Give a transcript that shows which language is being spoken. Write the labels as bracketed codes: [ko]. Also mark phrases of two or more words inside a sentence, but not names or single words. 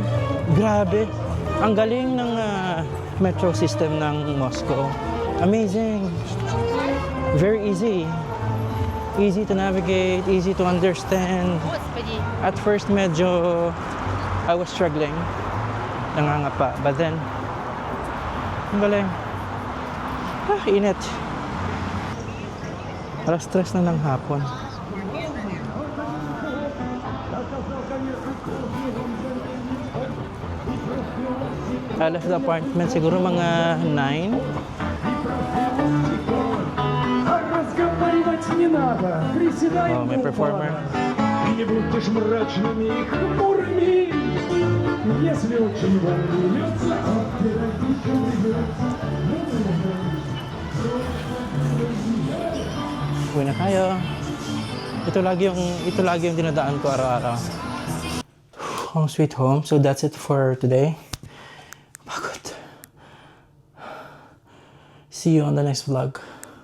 [tl] Grabe, ang galing ng [en] metro system [tl] ng Moscow. [en] Amazing. Very easy. Easy to navigate, easy to understand. At first medyo I was struggling. Nangangapa. But then, [tl] ang galing. Init. Alas 3 na ng hapon. [en] I left the apartment [tl] siguro mga [en] 9. [ru] Разговаривать не надо, приседай. [tl] Oh, may performer. [ru] Не будешь мрачными и хмурыми. Если очень волнуется, [tl] Uwi na tayo. Ito lagi yung dinadaan ko araw-araw. [en] Home sweet home. So that's it for today. Pagod. See you on the next vlog.